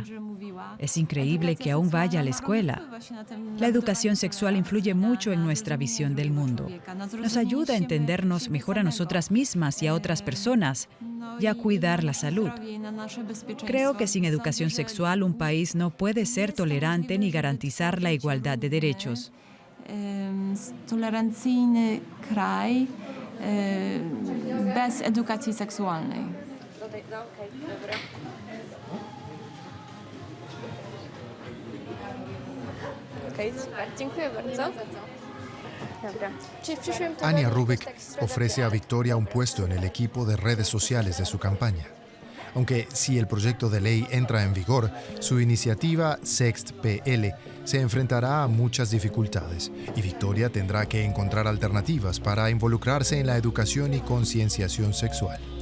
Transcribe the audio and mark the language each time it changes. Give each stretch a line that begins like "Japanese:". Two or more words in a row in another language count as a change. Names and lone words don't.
Spanish: Es increíble que aún vaya a la escuela. La educación sexual influye mucho en nuestra visión del mundo. Nos ayuda a entendernos mejor a nosotras mismas y a otras personas y a cuidar la salud. Creo que sin educación sexual un país no puede ser tolerante ni garantizar la igualdad de derechos.
Polish: Tolerancyjny kraj bez edukacji seksualnej. Okej, super. Dziękuję bardzo. Dobra. Czyli w przyszłym tygodniu Ania Rubik też tak zrobię.
Spanish: ofrece a Victoria un puesto en el equipo de redes sociales de su campaña. Aunque si el proyecto de ley entra en vigor, su iniciativa SEXT-PL se enfrentará a muchas dificultades y Victoria tendrá que encontrar alternativas para involucrarse en la educación y concienciación sexual.